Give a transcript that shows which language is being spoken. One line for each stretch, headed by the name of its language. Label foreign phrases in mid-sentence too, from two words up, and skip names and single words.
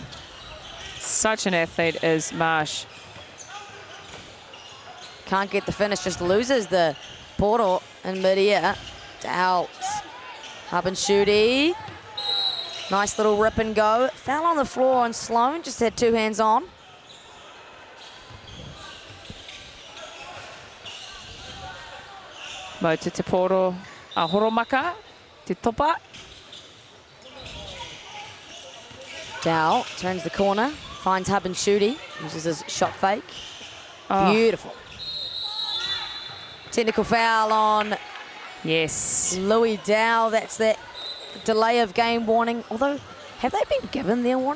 English: Such an athlete is Marsh. Can't get the finish, just loses the portal in mid-air. Doubt. Habenshooty. Nice little rip and go. Foul on the floor on Sloan, just had 2 hands on.
Māori: Mo te poro a Horomaka, te topa.
English: Dow turns the corner, finds Habenshooty, uses his shot fake. Beautiful. Technical foul on Louis Dow. That's that delay of game warning. Although, have they been given their warning?